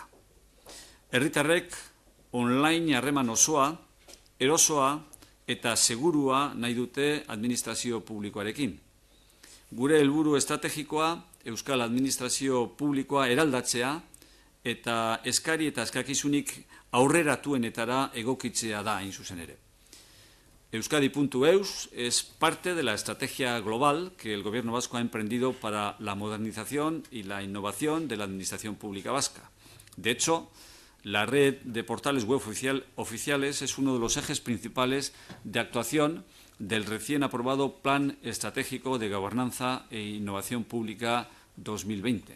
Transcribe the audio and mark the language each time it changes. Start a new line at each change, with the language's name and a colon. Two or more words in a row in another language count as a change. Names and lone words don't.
Basque: Herritarrek online harreman osoa, erosoa eta segurua nahi dute administrazio publikoarekin. Gure helburu estrategikoa Euskal Administrazio Publikoa eraldatzea eta eskari eta eskakizunik aurreratuenetara egokitzea da hain zuzen ere.
Spanish: Euskadi.eus es parte de la estrategia global que el Gobierno vasco ha emprendido para la modernización y la innovación de la Administración Pública vasca. De hecho, la red de portales web oficiales es uno de los ejes principales de actuación del recién aprobado Plan Estratégico de Gobernanza e Innovación Pública 2020.